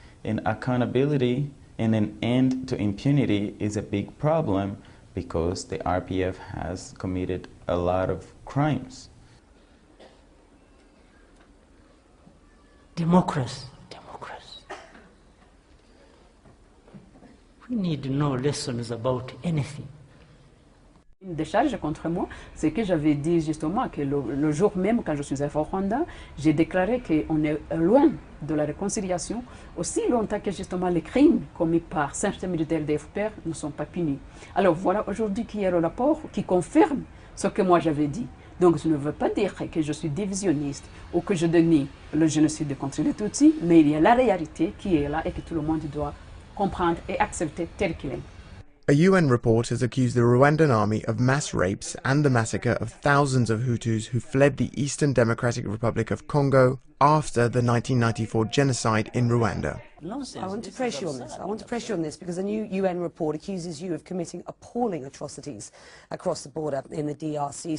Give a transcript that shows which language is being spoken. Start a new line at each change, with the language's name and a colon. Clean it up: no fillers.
English: And accountability and an end to impunity is a big problem because the RPF has committed a lot of crimes. Democracy. We need no lessons about anything.
French: Une décharge contre moi, c'est que j'avais dit justement que le jour même quand je suis arrivée au Rwanda, j'ai déclaré qu'on est loin de la réconciliation, aussi longtemps que justement les crimes commis par certains militaires des FPR ne sont pas punis. Alors voilà aujourd'hui qu'il y a le rapport qui confirme ce que moi j'avais dit. Donc je ne veux pas dire que je suis divisionniste ou que je dénie le génocide contre les Tutsis, mais il y a la réalité qui est là et que tout le monde doit comprendre et accepter tel qu'il est.
English: A UN report has accused the Rwandan army of mass rapes and the massacre of thousands of Hutus who fled the Eastern Democratic Republic of Congo after the 1994 genocide in Rwanda. I want to press you on this. Because a new UN report accuses you of committing appalling atrocities across the border in the DRC.